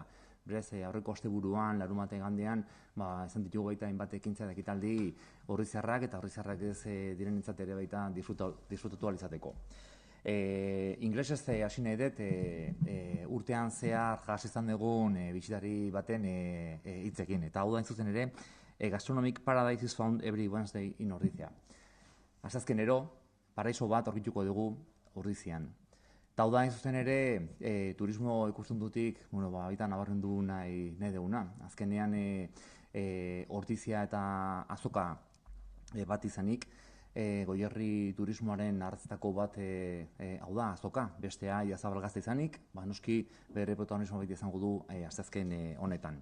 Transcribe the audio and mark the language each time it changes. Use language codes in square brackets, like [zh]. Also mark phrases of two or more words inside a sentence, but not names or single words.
[eu] Berez, aurreko asteburuan, larunbate igandean, izan ditugu baita hainbat ekintza eta ekitaldi orrizarrak eta orrizarrak ez direnentzat ere baita disfrutatu ahal izateko. Inglesez hasi nahi dut, urtean zehar jas izan dugun bisitari baten hitzekin. Eta hau da zuzen ere, [en] Gastronomic Paradise is found every Wednesday in Ordizia. [eu] Asteazkenero, paraiso bat aurkituko dugu Ordizian. Eta hau da zuzen ere, turismo ikuspuntutik baita nabarmendu nahi duguna. Azkenean Ordizia eta azoka bat izanik, Goierri turismoaren artzetako bat hau da azoka, bestea Idiazabal Gazta izanik, noski bere protagonismo baita izango du asteazken honetan.